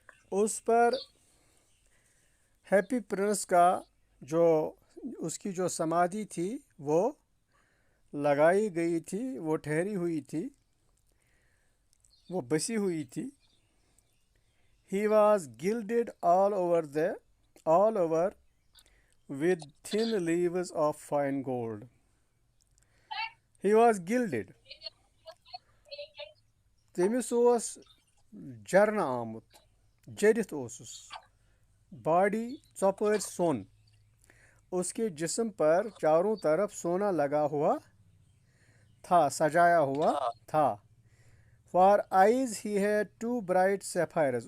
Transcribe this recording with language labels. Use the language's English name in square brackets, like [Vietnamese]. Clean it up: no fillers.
[Urdu] اس پر happy prince کا جو اس کی جو سمادھی تھی وہ لگائی گئی تھی، وہ ٹھہری ہوئی تھی، وہ بسی ہوئی تھی. [English] He was gilded all over with thin leaves of fine gold. He was gilded. [Kashmiri] تٔمِس اوس جرنہٕ آمُت، جٔرِتھ اوسُس، باڈی ژۄپٲرۍ سۄن، [Urdu] اس کے جسم پر چاروں طرف سونا لگا ہوا تھا، سجایا ہوا تھا. [English] For eyes he had two bright sapphires.